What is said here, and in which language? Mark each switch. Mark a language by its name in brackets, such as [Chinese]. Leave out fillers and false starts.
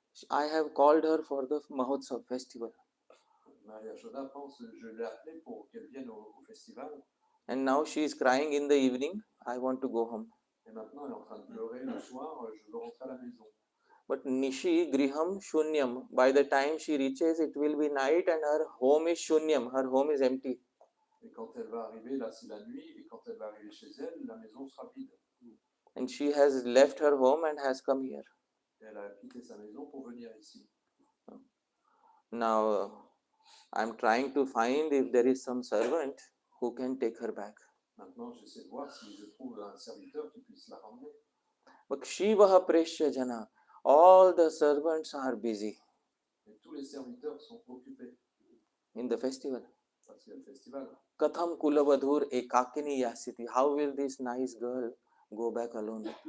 [English] I have called her for the Mahotsav festival. [French] Mère Yashoda pense, je l'ai appelée pour qu'elle vienne au festival. [English] And now she is crying in the evening, I want to go home. [French] Et maintenant, elle est en train de pleurer le soir, je veux rentrer à la maison. [Sanskrit] But Nishi Griham Shunyam. [English] By the time she reaches, it will be night and her home is Shunyam. Her home is empty. [French] Et quand elle va arriver, là c'est la nuit, et quand elle va arriver chez elle, la maison sera vide. [English] And she has left her home and has come here. [French] Et elle a quitté sa maison pour venir ici. [English] Now, I'm trying to find if there is some servant who can take her back. [French] Maintenant, j'essaie de voir si je trouve un serviteur qui puisse la ramener. [English] But [Sanskrit] Shivaha Preshya Jana, [English] all the servants are busy [French] Et tous les serviteurs sont occupés. [English] in the festival. [French] Parce qu'il y a le festival. [Sanskrit] Katham Kulavadhur Ekakini Yasiti. [English] How will this nice girl go back alone?